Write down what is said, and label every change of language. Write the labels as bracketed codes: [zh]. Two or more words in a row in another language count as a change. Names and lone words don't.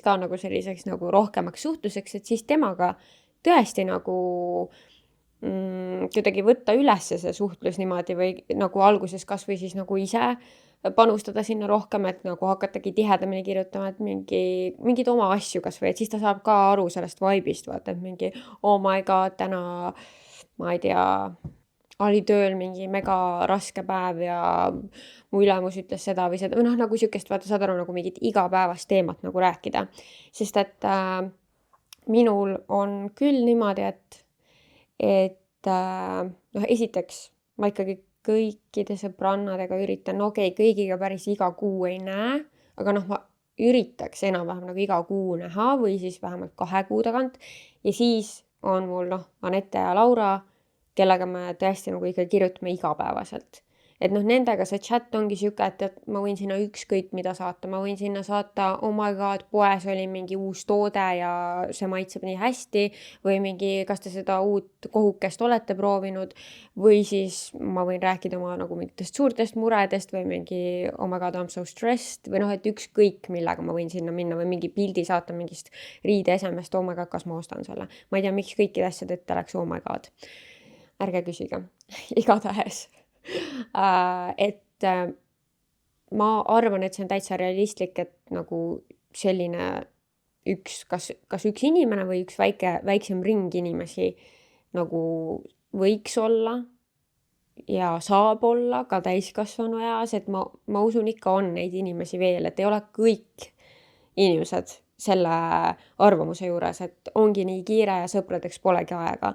[et] ka nagu selliseks nagu rohkemaks suhtluseks, et siis temaga tõesti nagu kuidagi võtta üles see suhtlus niimoodi või nagu alguses kas või siis nagu ise panustada sinna rohkem, et nagu hakatagi tihedamini kirjutama, et mingid oma asju kas või, et siis ta saab ka aru sellest vibe'ist, vaata, et mingi [en] oh my god, [et] täna ma ei tea, oli tööl mingi mega raske päev ja mu ülemus ütles seda või seda, või nagu sükest, vaata, saad aru, nagu mingit igapäevast teemat nagu rääkida. Sest et minul on küll niimoodi, et esiteks ma ikkagi kõikide sõbrannadega üritan, kõigiga päris iga kuu ei näe, aga ma üritaks enam-vähem nagu iga kuu näha või siis vähemalt 2 kuu tagant. Ja siis on mul Anette ja Laura, kellega me tõesti nagu ikka kirjutame igapäevaselt. Et nendega see chat ongi siuke, et ma võin sinna ükskõik mida saata. Ma võin sinna saata, [en] oh my god, [et] poes oli mingi uus toode ja see maitseb nii hästi või mingi, kas te seda uut kohukest olete proovinud või siis ma võin rääkida oma nagu mingitest suurtest muredest või mingi [en] oh my god, I'm so stressed [et] või et ükskõik millega ma võin sinna minna või mingi pildi saata mingist riideesemest, [en] oh my god, [et] kas ma ostan selle. Ma ei tea, miks kõikide asjade ette läks [en] oh my god. [et] Ärge küsige, igatahes. Et ma arvan, et see on täitsa realistlik, et nagu selline kas üks inimene või üks väiksem ring inimesi nagu võiks olla ja saab olla ka täiskasvanu eas, et ma usun ikka on neid inimesi veel, et ei ole kõik inimesed selle arvamuse juures, et ongi nii kiire ja sõpradeks polegi aega.